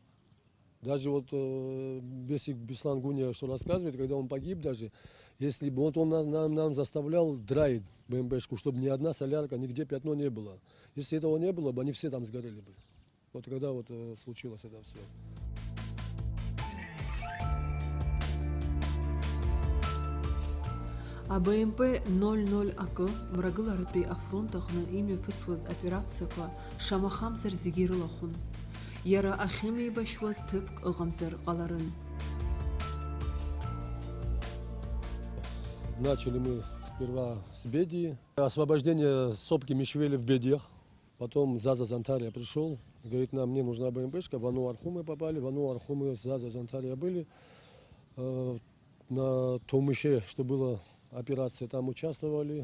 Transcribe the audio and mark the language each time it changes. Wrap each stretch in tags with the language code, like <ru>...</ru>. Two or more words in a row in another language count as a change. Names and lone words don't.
<ru>Даже вот Бесик Беслан Гуния, что рассказывает, когда он погиб даже, если бы вот он нам заставлял драить БМПшку, чтобы ни одна солярка, нигде пятно не было. Если этого не было бы, они все там сгорели бы. Вот когда вот случилось это все.</ru> <ab>АБМП 00 АК мрагыларатәи афронт аҟны имҩаԥысуаз операциақәа шамахамзар зегьы ирылахәын. Иара ахьымеибашьуаз ҭыԥк ыҟамзар ҟаларын.</ab> <ru>Начали мы сперва с Бедии. Освобождение сопки Мишвели в Бедиях. Потом Заза Зантария пришел. Говорит, мне нужна БМПшка. В Ану-Арху мы попали. В Ану-Арху мы с Заза Зантария были. На Томыше, что было операция, там участвовали.</ru>